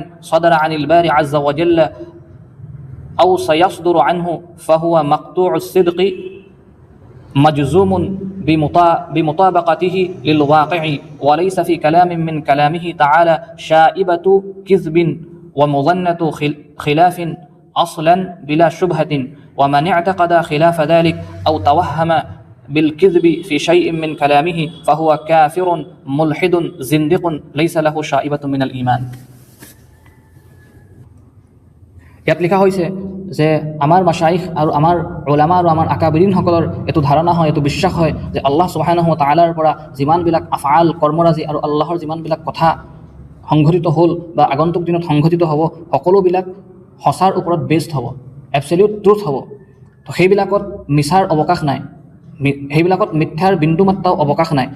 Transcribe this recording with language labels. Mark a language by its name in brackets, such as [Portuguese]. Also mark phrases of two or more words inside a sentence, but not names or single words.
[Arabic] صدر عن الباري عز وجل أو سيصدر عنه فهو مقطوع الصدق مجزوم بمطابقته للواقع وليس في كلام من كلامه تعالى شائبة كذب ومظنة خلاف أصلا بلا شبهة ومن اعتقد خلاف ذلك أو توهم بالكذب في شيء من كلامه فهو كافر ملحد زندق ليس له شائبة من الإيمان. [Assamese] ইয়াত লিখা হৈছে যে আমাৰ মাশাইখ আৰু আমাৰ উলামা আৰু আমাৰ আকাবিৰিনসকলৰ এইটো ধাৰণা হয়, এইটো বিশ্বাস হয় যে আল্লাহ সুবহানাহু ওয়া তাআলাৰ পৰা যিমানবিলাক আফআল কৰ্মৰাজি আৰু আল্লাহৰ যিমানবিলাক কথা সংঘটিত হ'ল বা আগন্তুক দিনত সংঘটিত হ'ব সকলোবিলাক সঁচাৰ ওপৰত বেছড হ'ব, [English] absolute truth [Assamese] হ'ব। তো সেইবিলাকত মিছাৰ অৱকাশ নাই, সেইবিলাকত মিথ্যাৰ বিন্দুমাত্ৰাও অৱকাশ নাই।